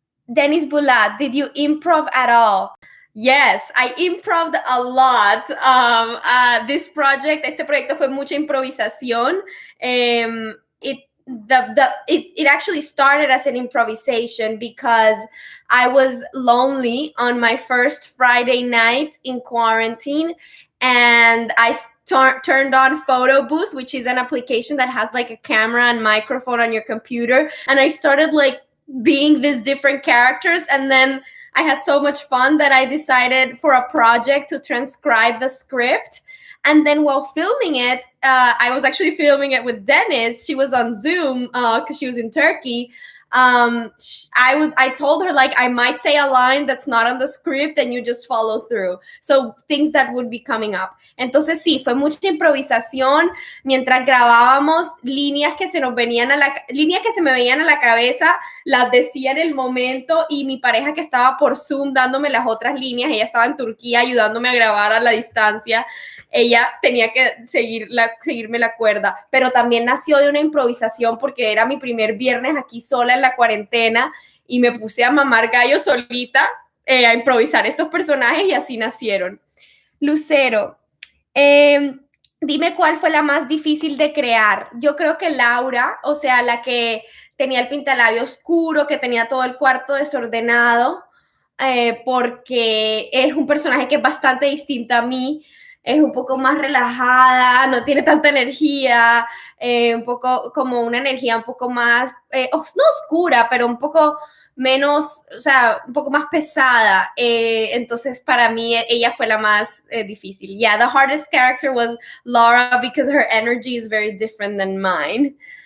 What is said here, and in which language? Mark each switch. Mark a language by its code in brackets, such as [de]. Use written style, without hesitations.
[en] Dennis Bulat, did you improv at all? Yes, I improved a lot. This project, [es] este proyecto fue mucha improvisación. [en] It actually started as an improvisation because I was lonely on my first Friday night in quarantine, and I turned on Photo Booth, which is an application that has like a camera and microphone on your computer, and I started like being these different characters, and then I had so much fun that I decided for a project to transcribe the script. And then while filming it, I was actually filming it with Dennis. She was on Zoom because she was in Turkey. I told her like I might say a line that's not on the script and you just follow through. So things that would be coming up. [es] Entonces sí, fue mucha improvisación mientras grabábamos, líneas que se me venían a la cabeza, las decía en el momento, y mi pareja que estaba por Zoom dándome las otras líneas, ella estaba en Turquía ayudándome a grabar a la distancia, ella tenía que seguirme la cuerda, pero también nació de una improvisación porque era mi primer viernes aquí sola en la cuarentena y me puse a mamar gallo solita, a improvisar estos personajes, y así nacieron. Lucero, dime cuál fue la más difícil de crear. Yo creo que Laura, o sea, la que tenía el pintalabio oscuro, que tenía todo el cuarto desordenado, porque es un personaje que es bastante distinto a mí. es un poco más relajada, no tiene tanta energía, un poco como una energía un poco más, no oscura, pero un poco menos, o sea, un poco más pesada. Entonces, para mí, ella fue la más difícil. [en] Yeah, the hardest character was Laura because her energy is very different than mine.